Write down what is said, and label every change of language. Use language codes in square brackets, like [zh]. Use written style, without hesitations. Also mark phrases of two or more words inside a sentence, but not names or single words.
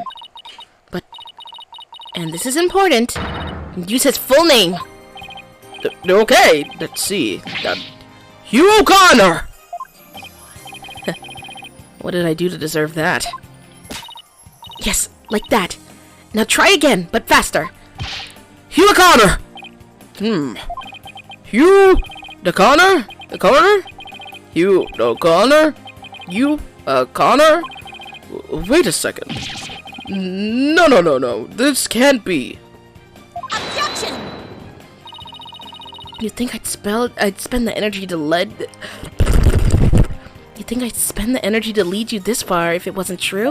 [en] But, and this is important, use his full name. Okay, let's see. Hugh O'Connor! What did I do to deserve that? Yes, like that. Now try again, but faster. Hugh O'Connor! Hugh O'Connor? O'Connor? Hugh O'Connor? You O'Connor? Wait a second. No. This can't be. Objection! You think I'd spend the energy to You think I'd spend the energy to lead you this far if it wasn't true?